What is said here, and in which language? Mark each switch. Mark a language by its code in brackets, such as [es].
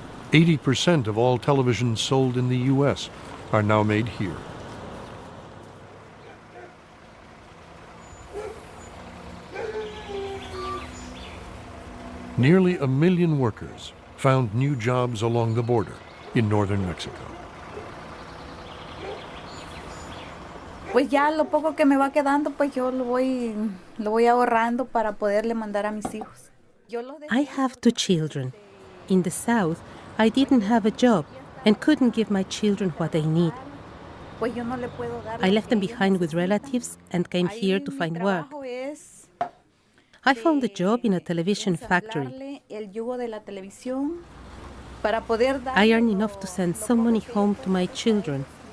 [en] 80% of all televisions sold in the U.S. are now made here. Nearly 1 million workers found new jobs along the border in northern Mexico. [es] Pues ya lo poco que me va quedando, pues yo lo voy ahorrando para poderle mandar a mis hijos. [en] I have 2 children. In the South, I didn't have a job and couldn't give my children what they need. I left them behind with relatives and came here to find work. I found a job in a television factory. I earn enough to send some money home to my children.